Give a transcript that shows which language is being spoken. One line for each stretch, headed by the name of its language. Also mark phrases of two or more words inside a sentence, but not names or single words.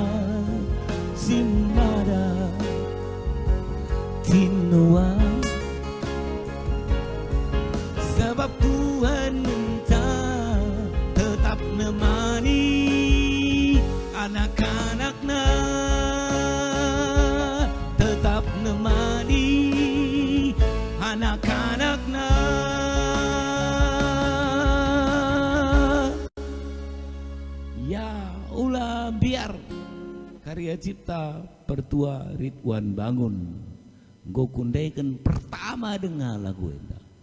Indonesian: simada tinuang sebab Tuhan minta tetap nemani anak-anaknya, tetap nemani anak-anaknya.
Batak Karo: Ya ulah biar
Indonesian: karya cipta
Batak Karo: Pertua Ridwan Bangun go kundaikan pertama
Indonesian: dengan lagu
Batak Karo: enda.